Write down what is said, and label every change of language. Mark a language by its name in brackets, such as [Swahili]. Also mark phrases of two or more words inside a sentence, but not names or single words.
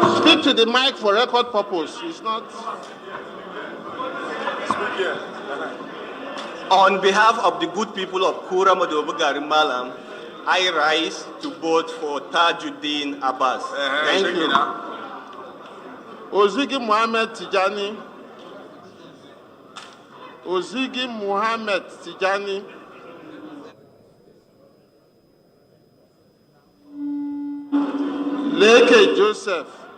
[English] Speak to the mic for record purpose. It's not. Speak here. On behalf of the good people of Kura Madobugari Malam, I rise to vote for Tajudeen Abass. Thank you. Ozigi Mohammed Tijani. Ozigi Mohammed Tijani. Leke Joseph.